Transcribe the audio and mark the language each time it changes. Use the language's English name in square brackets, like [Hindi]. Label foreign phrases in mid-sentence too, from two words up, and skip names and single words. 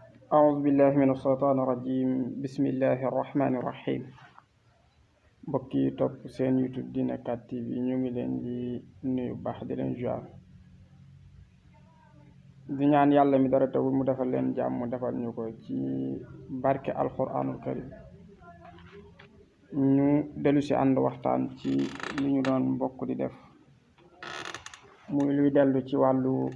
[Arabic] أعوذ بالله من الشيطان الرجيم بسم الله الرحمن الرحيم [Wolof] mbokk yi topp seen YouTube Dina 4 TV ñu ngi leen di nuyu baax di leen ziar di ñaan yàlla mi dara tawul mu defal leen jàmm mu defal ñu ko ci barke [Arabic] القرآن الكريم [Wolof] ñu dellu si ànd waxtaan ci li ñu doon mbokk di def muy luy dellu ci wàllu